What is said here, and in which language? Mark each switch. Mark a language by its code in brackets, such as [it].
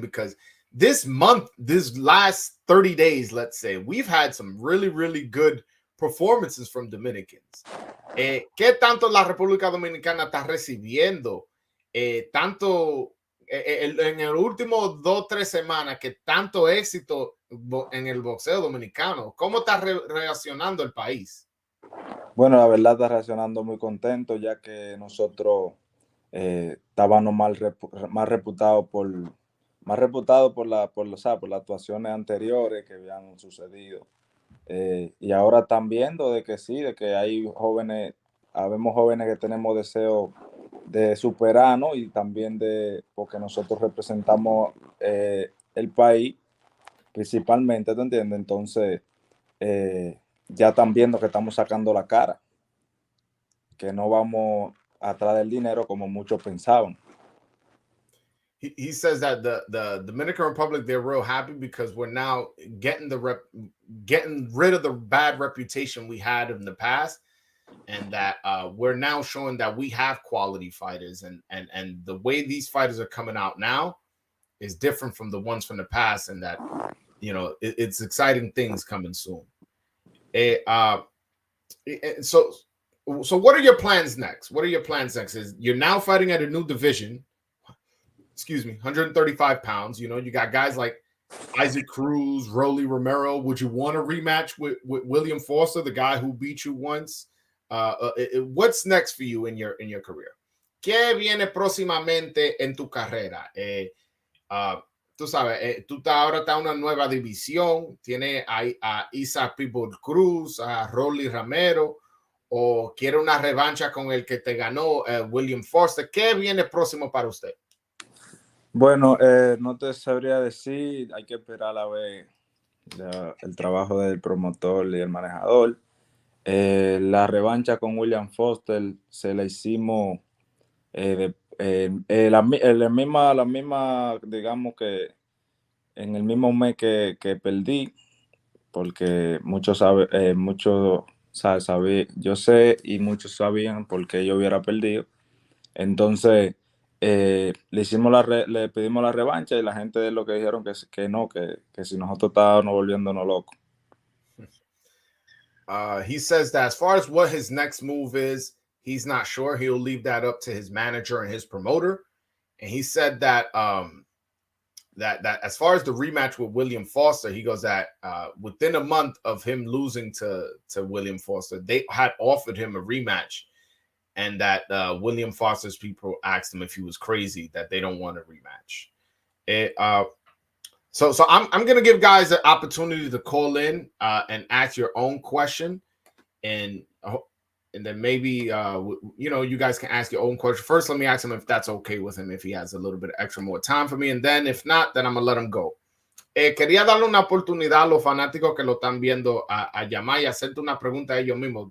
[en] Because this month, this last 30 days, let's say, we've had some really good performances from Dominicans. [es] ¿Qué tanto la República Dominicana está recibiendo? Tanto en el último 2-3 semanas, que tanto éxito en el boxeo dominicano. ¿Cómo está reaccionando el país? Bueno, la verdad está reaccionando muy contento, ya que nosotros estábamos más reputados por las actuaciones anteriores que habían sucedido. Y ahora están viendo de que sí, de que hay jóvenes, habemos jóvenes que tenemos deseo de superarnos, y también porque nosotros representamos el país principalmente, ¿te entiendes? Entonces, ya están viendo que estamos sacando la cara, que no vamos atrás del dinero como muchos pensaban. [en] He says that the Dominican Republic, they're real happy because we're now getting getting rid of the bad reputation we had in the past, and that we're now showing that we have quality fighters, and the way these fighters are coming out now is different from the ones from the past, and that it's exciting things coming soon. So what are your plans next? What are your plans next? Is you're now fighting at a new division? Excuse me, 135 pounds. You got guys like Isaac Cruz, Rolly Romero. Would you want a rematch with William Foster, the guy who beat you once? What's next for you in your career? [es] ¿Qué viene próximamente en tu carrera? Tú sabes, tú ahora estás en una nueva división. Tiene a Isaac Pitbull Cruz, a Rolly Romero, o quiere una revancha con el que te ganó, William Foster. ¿Qué viene próximo para usted? Bueno, no te sabría decir, hay que esperar a ver el trabajo del promotor y el manejador. La revancha con William Foster se la hicimos la misma, digamos que en el mismo mes que perdí, porque yo sé y muchos sabían por qué yo hubiera perdido. Entonces, le pedimos la revancha, y la gente de lo que dijeron que no, que si nosotros estábamos volviéndonos locos. [en] He says that as far as what his next move is, he's not sure. He'll leave that up to his manager and his promoter. And he said that that as far as the rematch with William Foster, he goes that within a month of him losing to William Foster, they had offered him a rematch, and that William Foster's people asked him if he was crazy, that they don't want a rematch. So I'm gonna give guys an opportunity to call in and ask your own question, and then maybe you guys can ask your own question. First, let me ask him if that's okay with him, if he has a little bit of extra more time for me, and then if not, then I'm gonna let him go. [es] Quería darle una oportunidad a los fanáticos que lo están viendo a llamar y hacerte una pregunta a ellos mismos.